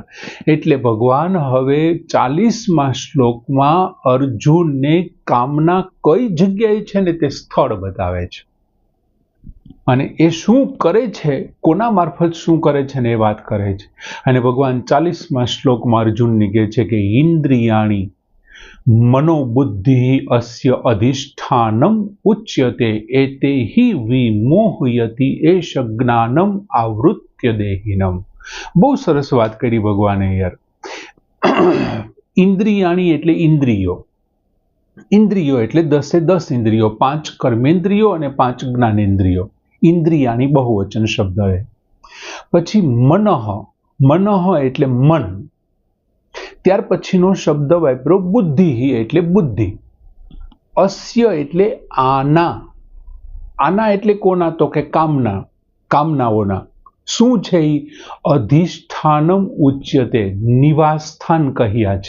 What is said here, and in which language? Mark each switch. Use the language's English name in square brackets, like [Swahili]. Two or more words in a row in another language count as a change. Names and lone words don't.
[Gujarati] એટલે ભગવાન હવે 40મા શ્લોકમાં અર્જુનને કામના કઈ જગ્યાએ છે ને તે સ્થળ બતાવે છે અને એ શું કરે છે, કોના મારફત શું કરે છે ને એ વાત કરે છે। અને ભગવાન 40મા શ્લોકમાં અર્જુનને કહે છે કે [Sanskrit] ઇન્દ્રિયાણી मनोबुद्धि अस्य अधिष्ठानम उच्यते एते ही विमोहयति एष ज्ञानम आवृत्य देहिनम। [Gujarati] બહુ સરસ બાત કરી ભગવાને યાર। ઇંદ્રિયાણી એટલે ઇંદ્રિયો, ઇંદ્રિયો એટલે 10 ઇંદ્રિયો, 5 કર્મેંદ્રિયો અને 5 જ્ઞાનેન્દ્રિયો। [Hindi] इंद्रियाणी बहुवचन शब्द है। [Gujarati] પછી મનઃ, મનઃ એટલે મન, ત્યાર પછીનો શબ્દ વાપરો બુદ્ધિ એટલે બુદ્ધિ। અસ્ય એટલે આના, આના એટલે કોના તો કે કામના, કામનાઓના। શું છે એ [Sanskrit] અધિષ્ઠાનમ ઉચ્યતે, [Gujarati] નિવાસ સ્થાન કહ્યા છે।